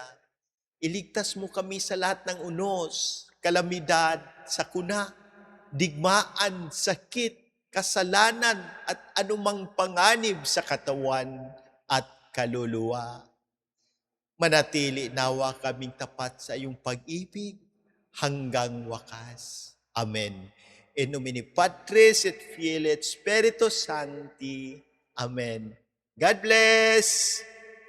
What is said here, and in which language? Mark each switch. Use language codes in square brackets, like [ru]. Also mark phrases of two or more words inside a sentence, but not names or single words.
[tl] Iligtas mo kami sa lahat ng unos, kalamidad, sakuna, digmaan, sakit, kasalanan, at anumang panganib sa katawan at kaluluwa. Manatili nawa kaming tapat sa iyong pag-ibig hanggang wakas. Amen. [la] In nomine Patris et Filii et Spiritus Sancti. [en] Amen. God bless!